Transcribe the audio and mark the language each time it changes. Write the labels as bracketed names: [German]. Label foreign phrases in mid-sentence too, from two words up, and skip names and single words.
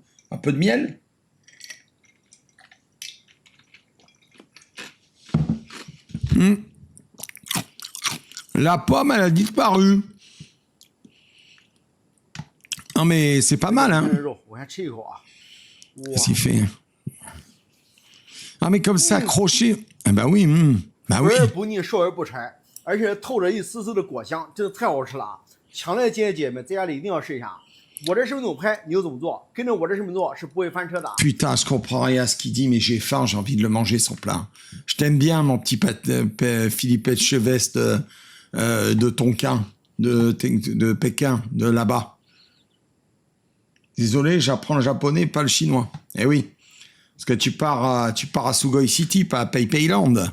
[French] Un peu de miel? La pomme, elle a disparu. Non, mais c'est pas mal, hein? Qu'est-ce qu'il fait? Ah, mais comme ça, accroché. Eh ben oui, bah oui. [Chinese] 不腻，瘦而不柴，而且透着一丝丝的果香，真的太好吃了啊！强烈建议姐妹在家里一定要试一下。我这视频怎么拍，你就怎么做，跟着我这视频做是不会翻车的。 [French] Putain, je comprends rien à ce qu'il dit, mais j'ai faim, j'ai envie de le manger son plat. Je t'aime bien, mon petit Philippe Cheveste de Tonkin, de Pékin, de là-bas. Désolé, j'apprends le japonais, pas le chinois. Eh oui, parce que tu pars à Sugoi City, pas à PayPayland.